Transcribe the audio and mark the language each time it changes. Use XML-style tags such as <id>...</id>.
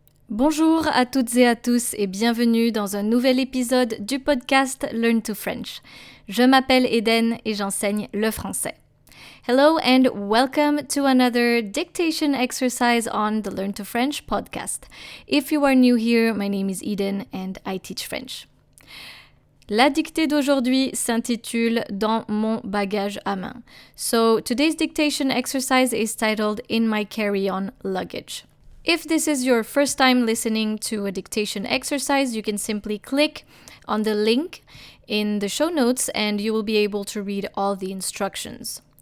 <fr>Bonjour à toutes et à tous et bienvenue dans un nouvel épisode du podcast Learn to French. Je m'appelle Eden et j'enseigne le français.</fr> <en>Hello and welcome to another dictation exercise on the Learn to French podcast. If you are new here, my name is Eden and I teach French.</en> <fr>La dictée d'aujourd'hui s'intitule Dans mon bagage à main.</fr> <en>So today's dictation exercise is titled In my carry-on luggage. If this is your first time listening to a dictation exercise, you can simply click on the link in the show notes and you will be able to read all the instructions.</en>